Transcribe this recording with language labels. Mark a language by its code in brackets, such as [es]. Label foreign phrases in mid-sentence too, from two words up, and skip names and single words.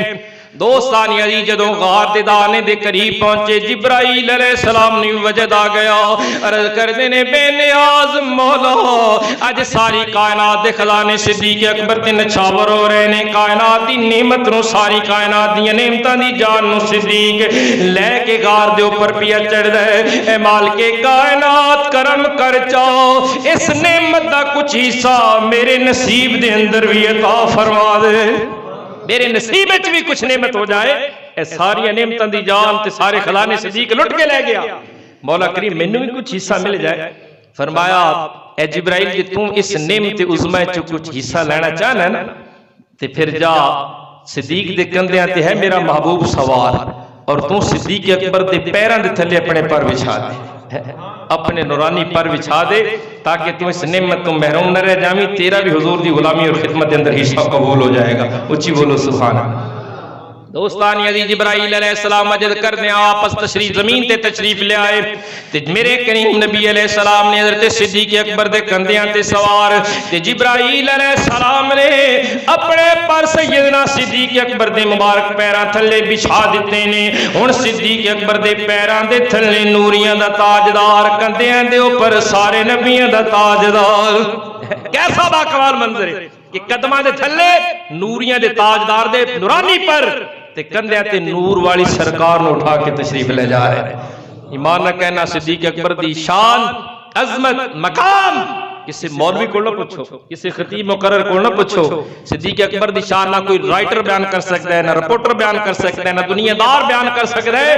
[pa] دوستانی عزیز جدوں غار دے دانے دے قریب پہنچے، جبرائیل علیہ السلام نے وجد آ گیا، عرض کردے نے بے نیاز مولا اج ساری کائنات دے خزانے صدیق اکبر تے نچھاور ہو رہے نے، کائنات دی نعمت نو ساری کائنات دی نعمتاں دی جان نو صدیق لے کے غار دے اوپر پیا چڑھ دے۔ اے مالک کائنات کرم کر چاؤ، اس نعمت دا کچھ حصہ میرے نصیب دے اندر بھی عطا فرما دے، میرے نصیب وچ بھی کچھ نعمت ہو جائے۔ اے ساری نعمتاں دی جان تے سارے خزانے صدیق لٹ کے لے گیا، مولا کریم مینوں بھی کچھ حصہ مل جائے۔ فرمایا اے جبرائیل جی تم اس نعمت عظمی چ کچھ حصہ لینا چاہنا ہے نا تے پھر جا صدیق دے کندیاں تے ہے میرا محبوب سوار اور تو صدیق اکبر دے پیراں دے تھلے اپنے پر بچھا دے، اپنے نورانی پر بچھا دے تاکہ تم اس نعمت تو محروم نہ رہ جاویں، تیرا بھی حضور دی غلامی اور خدمت اندر حصہ قبول ہو جائے گا۔ اچھی بولو سبحان اللہ۔ دوستانی عزیز جبرائیل علیہ السلام مجد کر دیں آپس تشریف زمین تے تشریف لے آئے تے میرے کریم نبی علیہ السلام نے حضرت صدیق اکبر دے کندیاں تے سوار تے جبرائیل علیہ السلام نے اپنے پر سیدنا صدیق اکبر دے مبارک پیراں تھلے بچھا دیتے نے۔ ہن صدیق اکبر دے پیراں دے تھلے نوریاں دا تاجدار، کندیاں دے اوپر سارے نبیاں دا تاجدار۔ کیسا باکمال منظر ہے کہ قدماں دے تھلے نوریاں دے تاجدار دے نورانی پر تے کندھیاں تے نور والی سرکار نو اٹھا کے تشریف لے جا رہے ہیں۔ ایمان نہ کہنا صدیق اکبر دی شان، عظمت، مقام [ur] کسی مولوی کو نہ پوچھو، کسی خطیب مقرر کو نہ پوچھو۔ [pa] صدیق اکبر دی شان [ur] نہ کوئی رائٹر بیان کر سکتا ہے، نہ رپورٹر بیان کر سکتا ہے، نہ دنیا دار بیان کر سکتا ہے۔